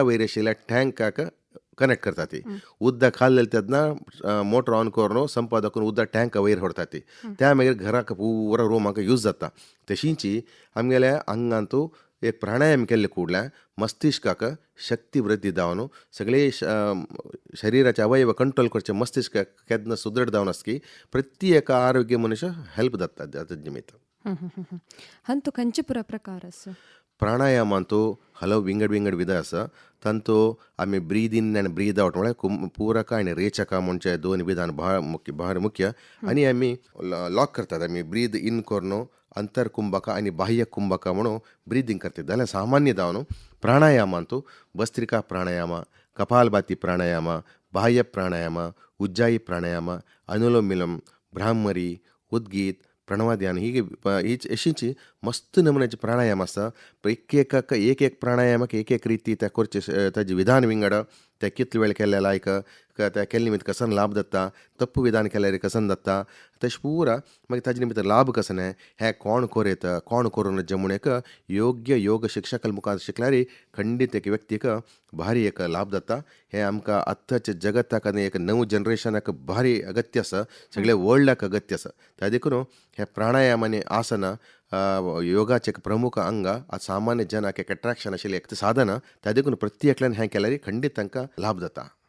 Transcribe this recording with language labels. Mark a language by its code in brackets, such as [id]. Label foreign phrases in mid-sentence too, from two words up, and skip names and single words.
[kok] वयर आशिल्ल्या टँकाक कनेक्ट करता ती उदक खाल्लेलें तेन्ना [en] motor on [kok] करून संप दाखोवन उदक टँक वयर व्हरता ती त्या मागीर घराक पुरा रूमाक यूज जाता तशींची आमगेल्या आंगांत एक प्राणायाम केल्ले कुडल्या मस्तिष्काक शक्ती वृद्धी जावन सगळे शरिराचे अवयव कंट्रोल करचे मस्तिष्क केन्ना सुदृढ जावन आसकी प्रत्येक आरोग्य मनुष्य हेल्प जाता ताजे निमित्त हंतु खंयचे पुरा प्रकार आसा ಪ್ರಾಣಾಯಾಮಂತೂ ಹಲವು ವಿಂಗಡ ವಿಧ ಆಸ ತಂತು ಆಮೆ [en] breathe in and breathe out [kok] म्हळ्यार पूरक आनी रेचक म्हणजे दोन विधान भार मुख्य आनी आमी लॉक करतात आमी [en] breathe in [kok] करून अंतर कुंभक आनी बाह्य कुंभक म्हणून ब्रिदींग करतात जाल्यार सामान्य जावन प्राणायामांतू भस्त्रिका प्राणायाम कपालभाती प्राणायाम बाह्य प्राणायाम उज्जाई प्राणायाम अनुलोम विलोम ब्राह्मरी उद्गीत प्रणवाध्यान ही अशींची मस्त नमुन्याचे प्राणायाम आसा एक प्राणायामाक एक रिती त्या करचे ताजे विधान विंगड ते कितले वेळ केल्ले लायक त्या केल्ले निमित्त कसन लाभ जाता तप्प विधान केल्यार कसन जाता तशें पुरा मागीर ताजे निमित्त लाभ कसं हे कोण कोरयत कोण करून जे म्हूण एक योग्य योग शिक्षकाल मुखार शिकल्यार खंडीत एक व्यक्तीक भारी एक लाभ जाता हे आमकां आत्ताच्या जगताक आनी एक नवो जनरेशनाक भारी अगत्य आसा सगळे वर्ल्डाक अगत्य आसा त्या देखून हे प्राणायाम आनी आसना योगाचे एक प्रमुख अंग आज सामान्य जनाक एक अट्रॅक्शन आशिल्लें एक साधन त्या देखून प्रत्येकल्यान हें केल्यार खंडीत तांकां लाभ जाता